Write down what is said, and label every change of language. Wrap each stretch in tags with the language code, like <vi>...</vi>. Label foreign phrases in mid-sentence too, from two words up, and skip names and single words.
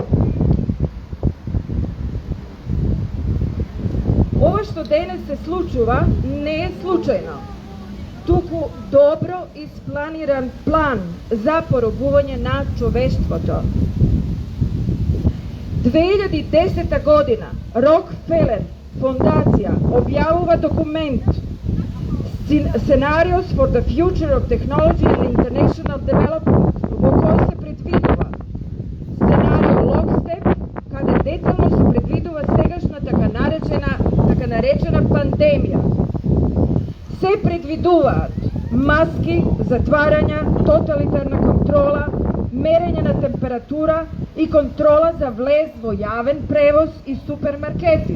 <mk>Ова што денес се случува не е случајно, туку добро испланиран план за поробување на човештвото. 2010 година Рокфелер фондација објавува документ</mk> <en>Scenarios for the Future of Technology and International Development,</en> <mk>во кој се предвидува сценарио Lockstep, каде детално се предвидува сегашна така наречена пандемија. Се предвидуваат маски, затварања, тоталитарна контрола, мерење на температура и контрола за влез во јавен превоз и супермаркети.</mk>